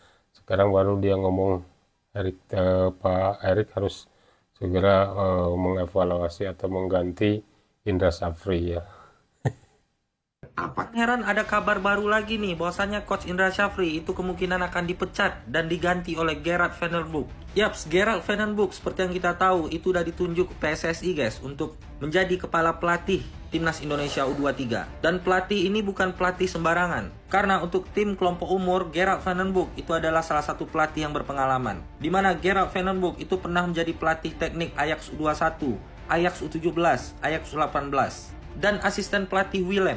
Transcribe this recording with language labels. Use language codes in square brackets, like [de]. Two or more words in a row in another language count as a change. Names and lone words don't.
[id] Sekarang baru dia ngomong, Pak Erick harus segera mengevaluasi atau mengganti Indra Sapri ya. Heran ada kabar baru lagi nih, bahwasannya Coach Indra Sapri itu kemungkinan akan dipecat dan diganti oleh Gerard Van den Bosch. Yaps, Gerard Van den Bosch seperti yang kita tahu itu udah ditunjuk PSSI guys untuk menjadi kepala pelatih Timnas Indonesia U23. Dan pelatih ini bukan pelatih sembarangan, karena untuk tim kelompok umur Gerard Van den Bosch itu adalah salah satu pelatih yang berpengalaman, di mana Gerard Van den Bosch itu pernah menjadi pelatih teknik Ajax U21, Ajax U17, Ajax U18, dan asisten pelatih Willem.